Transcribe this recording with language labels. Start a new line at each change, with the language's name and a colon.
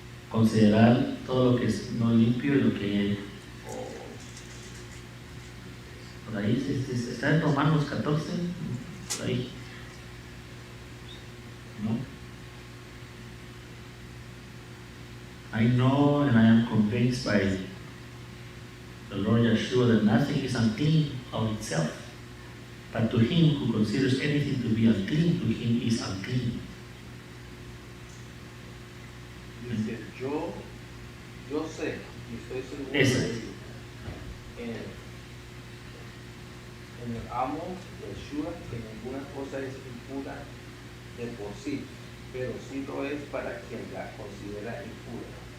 Spanish: Considerar todo lo que es no limpio y lo que por ahí está en Romanos 14, por ahí, ¿no?
English: I know and I am convinced by the Lord Yeshua, that nothing is unclean of itself. But to him who considers anything to be unclean, to him is unclean.
Spanish: Dice, yo sé, y estoy seguro Esa. de ello, en el amo Yeshua, que ninguna cosa es impura de por sí, pero sí lo es para quien la considera impura.